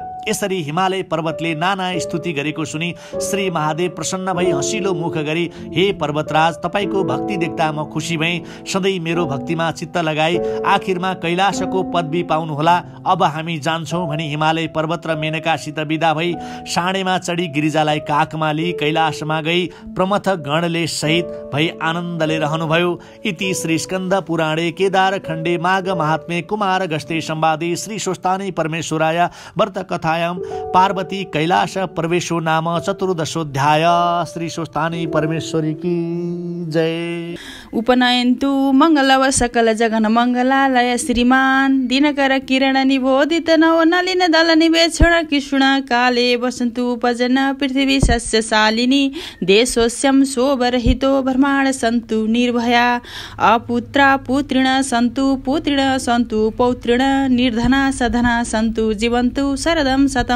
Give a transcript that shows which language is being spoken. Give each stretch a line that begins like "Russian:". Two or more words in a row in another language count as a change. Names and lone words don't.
Nepali: यसरी हिमालय पर्वतले नाना स्तुति गरेको सुनि श्री महादेव प्रसन्न भई हँसिलो मुख गरी, हे पर्वतराज, तपाईँको भक्ति देख्दा म खुसी भएँ, सधैँ मेरो भक्तिमा चित्त लगाई आखिरमा कैलाशको पदवी पाउनुहोला। अब हामी जान्छौँ भनी हिमालय पर्वत र मेनकासित बिदा भई साँडेमा चढी गिरिजालाई काखमा लिई कैलाशमा गई प्रमथ गणले सहित भई आनन्दले रहनुभयो।
Sanskrit: इति श्री स्कन्द पुराणे केदार खण्डे माघ महात्म्ये कुमार गस्ते संवादे श्री स्वस्थाने परमेश्वराय व्रत कथायां पार्वती कैलाश प्रवेशो नाम चतुर्दशोऽध्याय।
Hindi: श्री स्वस्थाने परमेश्वरी की जय।
Sanskrit: उपनयन्तु मंगलव सकल जगन मंगलालय श्रीमान दिनकर किरण निबोधित नव नलिन दल निवेक्षण कृष्ण काले वसन्तु उपजन पृथ्वी सस्यशालिनी देशोस्यं शोभरहितो ब्रह्माण्ड सन्तु निर्भया अपुत्रा पुत्रिण सन्तु पुत्रिण सन्तु पौत्रिण निर्धना सधना सन्तु जीवन्तु शरदं शतं।